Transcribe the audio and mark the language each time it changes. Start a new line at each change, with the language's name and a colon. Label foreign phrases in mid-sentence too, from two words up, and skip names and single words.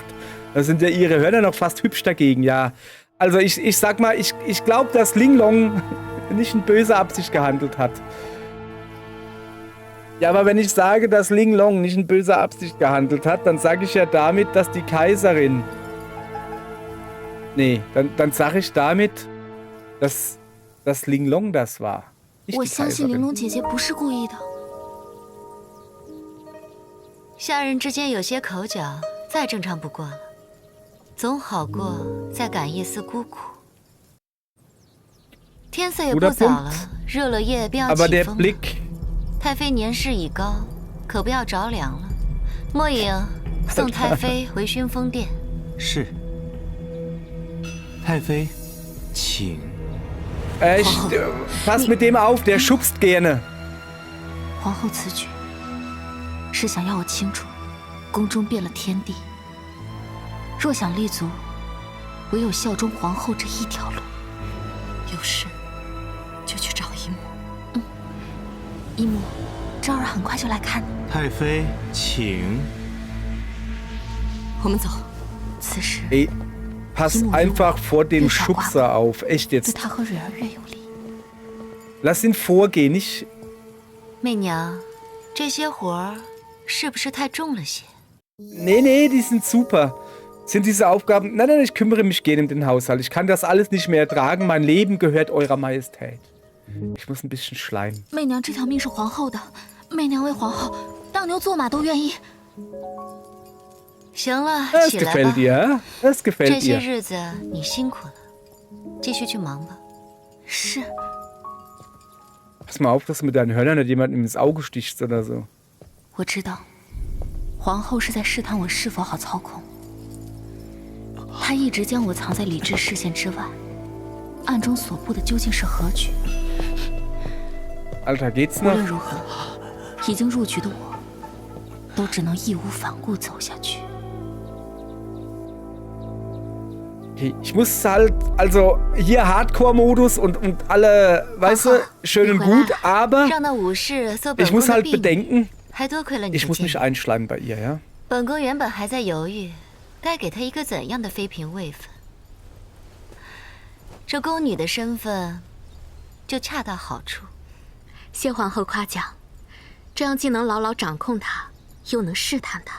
German: Da sind ja ihre Hörner noch fast hübsch dagegen, ja. Also ich sag mal, ich glaube, dass Linglong nicht in böser Absicht gehandelt hat. Ja, aber wenn ich sage, dass Linglong nicht in böser Absicht gehandelt hat, dann sage ich ja damit, dass die Kaiserin... Nee, dann sage ich damit, dass Linglong das war. Nicht
Chinese: 我
German: die
Chinese: 相信玲
German: Kaiserin.
Chinese: 珑姐姐不是故意的。下人之间有些口角，再正常不过了，总好过在感业寺孤苦。天色也不早了，热了夜便要
German: Aber
Chinese: 起
German: der
Chinese: 风了。
German: Blick...
Chinese: 太妃年事已高，可不要着凉了。莫影送太妃回熏风殿。是。太妃，请。
German: Pass mit dem auf, der schubst gerne.
Chinese: 皇后此举是想要我清楚，宫中变了天地。若想立足，唯有效忠皇后这一条路。有事就去找姨母。姨母，昭儿很快就来看你。太妃，请。我们走。此时，
German: Ey, pass einfach vor dem Schubser auf. Echt
Chinese: 对
German: jetzt.
Chinese: 她和蕊儿越有利。
German: Lass ihn vorgehen, nicht...
Chinese: 媚娘，这些活儿是不是太重了些？
German: Nee, die sind super. Sind diese Aufgaben... Nein, ich kümmere mich gerne um den Haushalt. Ich kann das alles nicht mehr ertragen. Mein Leben gehört eurer Majestät. Ich muss ein bisschen schleimen.
Chinese: 媚娘这条命是皇后的，媚娘为皇后当牛做马都愿意。行了，
German: Das
Chinese: 起来吧。
German: gefällt dir, das
Chinese: 这
German: gefällt
Chinese: 些
German: dir.
Chinese: 日子你辛苦了，继续去忙吧。是。
German: Pass mal auf, dass du mit deinen Hörnern nicht jemandem ins Auge stichst oder so.
Chinese: 我知道，皇后是在试探我是否好操控。她一直将我藏在理智视线之外， 暗中所布的究竟是何局。
German: Alter, geht's
Chinese: 无论
German: noch?
Chinese: 如何，已经入局的我，都只能义无反顾走下去。
German: Okay, ich muss halt, also hier Hardcore-Modus und alle, weißt du, schön und gut, aber
Chinese: 让那武士做
German: ich
Chinese: 本宫
German: muss
Chinese: 的
German: halt
Chinese: 婢女，
German: bedenken,
Chinese: 还多亏了你
German: ich
Chinese: 的
German: muss
Chinese: 建
German: mich
Chinese: 议。
German: einschleimen bei ihr, ja?
Chinese: 本宫原本还在犹豫，该给她一个怎样的妃嫔位分。这宫女的身份，就恰到好处。谢皇后夸奖，这样既能牢牢掌控她，又能试探她。